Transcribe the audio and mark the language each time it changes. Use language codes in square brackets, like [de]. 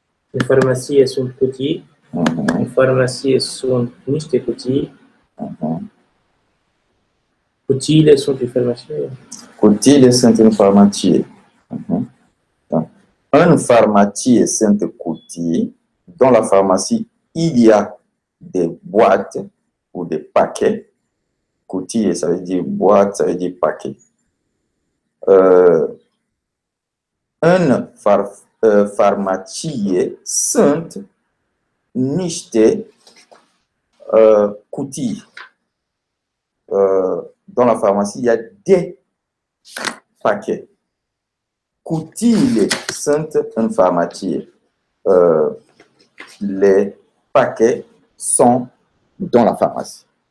[ro] În farmacie sunt cutii. În farmacie sunt niște cutii. Cutiile sunt în farmacie. Cutiile sunt în farmacie. În farmacie sunt cutii. [fr] Dans la pharmacie, il y a des boîtes ou des paquets. Coutie, ça veut dire boîte, ça veut dire paquet. [ro] În farmacie sunt niște cutii. [fr] Dans la pharmacie, il y a des paquets. [ro] Cutiile sunt în farmacie. [fr] Les paquets sont dans la pharmacie.